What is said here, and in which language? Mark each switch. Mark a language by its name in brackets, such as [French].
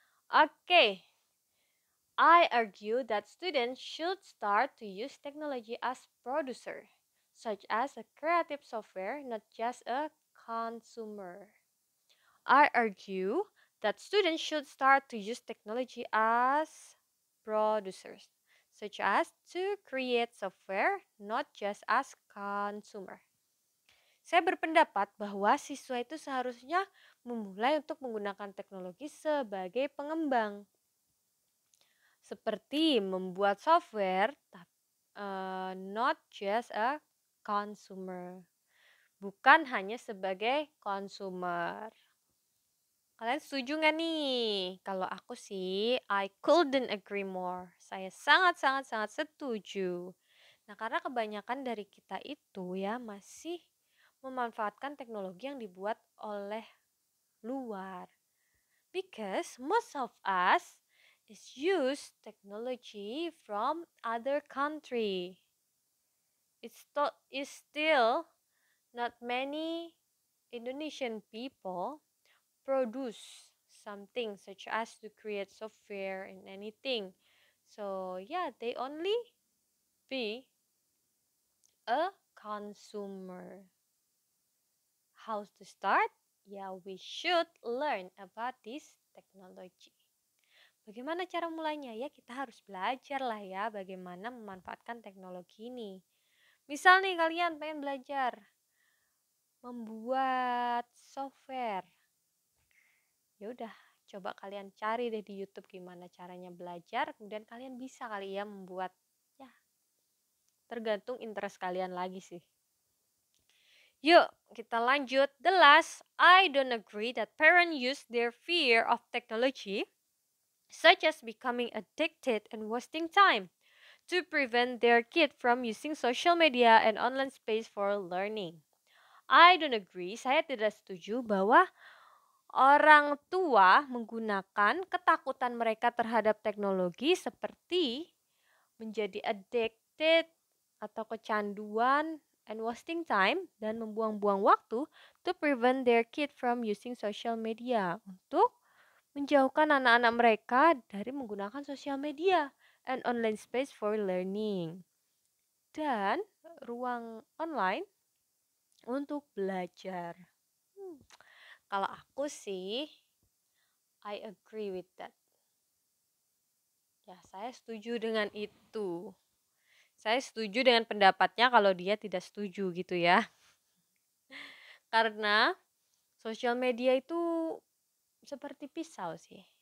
[English] Oke, I argue that students should start to use technology as producer, such as a creative software, not just a consumer. I argue that students should start to use technology as producers, such as to create software, not just as consumer. [Indonesian] Saya berpendapat bahwa siswa itu seharusnya memulai untuk menggunakan teknologi sebagai pengembang, seperti membuat software, not just a consumer, bukan hanya sebagai consumer. Kalian setuju nggak nih? [English] Kalau aku sih, I couldn't agree more. [Indonesian] Saya sangat setuju. Nah, karena kebanyakan dari kita itu ya masih memanfaatkan teknologi yang dibuat oleh luar. [English] Because most of us is use technology from other country. It's still not many Indonesian people produce something such as to create software and anything. So yeah, they only be a consumer. How to start? Yeah, we should learn about this technology. [Indonesian] Bagaimana cara mulainya? Ya, kita harus belajar lah ya bagaimana memanfaatkan teknologi ini. Misal nih kalian pengen belajar membuat software. Ya udah, coba kalian cari deh di YouTube gimana caranya belajar, kemudian kalian bisa kali ya membuat, ya tergantung interest kalian lagi sih. Yuk, kita lanjut. [English] The last, I don't agree that parents use their fear of technology, such as becoming addicted and wasting time, to prevent their kid from using social media and online space for learning. [Indonesian] I don't agree, saya tidak setuju bahwa orang tua menggunakan ketakutan mereka terhadap teknologi seperti menjadi addicted atau kecanduan and wasting time dan membuang-buang waktu to prevent their kid from using social media untuk menjauhkan anak-anak mereka dari menggunakan sosial media and online space for learning dan ruang online untuk belajar. [English] Kalau aku sih I agree with that. [Indonesian] Ya, saya setuju dengan itu. Saya setuju dengan pendapatnya kalau dia tidak setuju gitu ya. Karena sosial media itu seperti pisau sih.